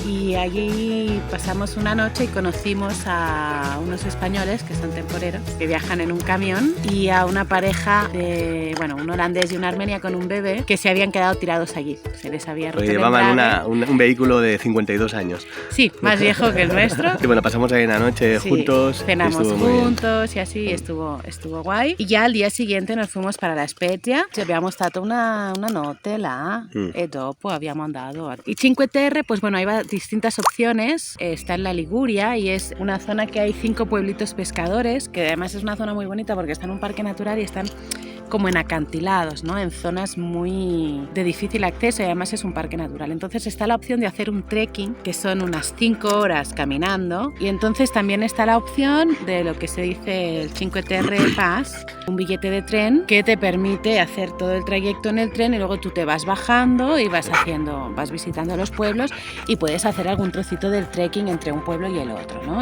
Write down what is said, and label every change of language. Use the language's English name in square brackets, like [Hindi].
[Spanish] Y allí pasamos una noche y conocimos a unos españoles que son temporeros, que viajan en un camión, y a una pareja de, un holandés y una armenia con un bebé, que se habían quedado tirados allí. Se les había roto el llevaban un vehículo de 52 años. Sí, más viejo que el nuestro. Y bueno, pasamos ahí una noche juntos. Cenamos juntos y así, estuvo guay. Y ya al día siguiente nos fuimos para La Spezia. [Italian] Abbiamo stata una notte là e dopo abbiamo andato. [Spanish] Y Cinque Terre, pues bueno, hay distintas opciones. Está en la Liguria y es una zona que hay 5 pueblitos pescadores, que además es una zona muy bonita porque está en un parque natural y están como en acantilados, ¿no? En zonas muy de difícil acceso y además es un parque natural. Entonces está la opción de hacer un trekking, que son unas 5 horas caminando, y entonces también está la opción de lo que se dice el Cinque Terre Pass, un billete de tren que te permite hacer todo el trayecto en el tren y luego tú te vas bajando y vas visitando los pueblos y puedes hacer algún trocito del trekking entre un pueblo y el otro, ¿no?